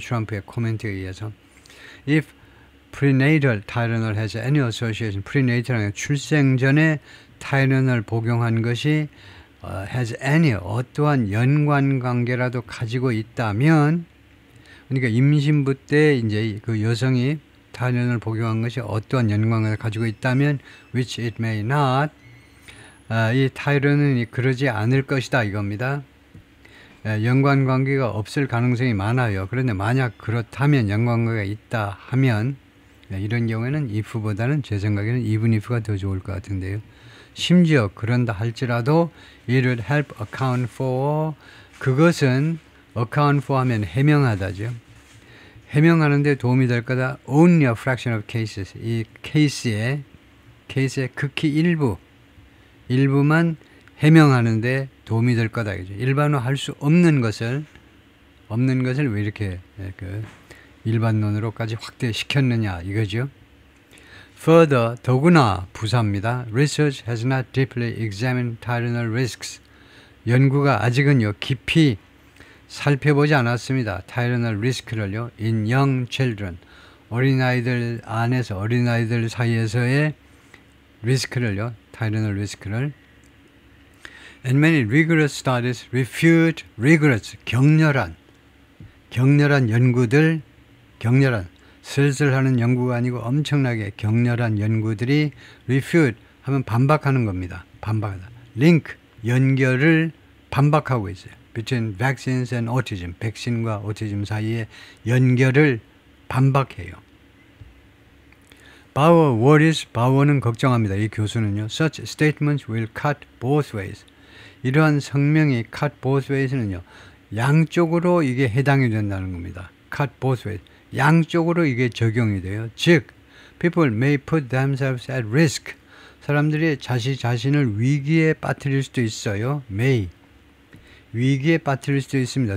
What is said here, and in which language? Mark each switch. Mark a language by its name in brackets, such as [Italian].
[Korean] Trump의 코멘트에 의해서 [English] If prenatal Tylenol has any association, [Korean] prenatal은 출생 전에 타이레놀 복용한 것이 has any 어떠한 연관관계라도 가지고 있다면 그러니까 임신부 때 이제 그 여성이 타이레놀 복용한 것이 어떠한 연관관계를 가지고 있다면 [English] which it may not [Korean] 이 타이레놀이 그러지 않을 것이다 이겁니다. 연관관계가 없을 가능성이 많아요. 그런데 만약 그렇다면 연관관계가 있다 하면 이런 경우에는 if보다는 제 생각에는 even if가 더 좋을 것 같은데요. 심지어 그런다 할지라도 [English] it would help account for [Korean] 그것은 account for 하면 해명하다죠. 해명하는데 도움이 될 거다. [English] Only a fraction of cases. [Korean] 이 케이스의 극히 일부만 해명하는데 도움이 될 거다. 일반화 할 수 없는 것을 왜 이렇게 일반론으로까지 확대시켰느냐 이거죠. Further, 더구나 부사입니다. [English] Research has not deeply examined Tylenol risks. [Korean] 연구가 아직은요 깊이 살펴보지 않았습니다. 타이레놀 리스크를요. [English] in young children. [Korean] 어린아이들 사이에서의 리스크를요. 타이레놀 리스크를 [English] And many rigorous studies refute [Korean] rigorous 격렬한 연구들 슬슬하는 연구가 아니고 엄청나게 격렬한 연구들이 refute 하면 반박하는 겁니다. 반박하다. link 연결을 반박하고 있어요. [English] Between vaccines and autism. [Korean] 백신과 오티즘 사이의 연결을 반박해요. 바우어는 걱정합니다. 이 교수는요. [English] Such statements will cut both ways. [Korean] 이러한 성명이 cut both ways는요. 양쪽으로 이게 해당이 된다는 겁니다. [English] cut both ways. [Korean] 양쪽으로 이게 적용이 돼요. [English] 즉, people may put themselves at risk. [Korean] 사람들이 자신을 위기에 빠뜨릴 수도 있어요. [English] may. [Korean] 위기에 빠뜨릴 수도 있습니다.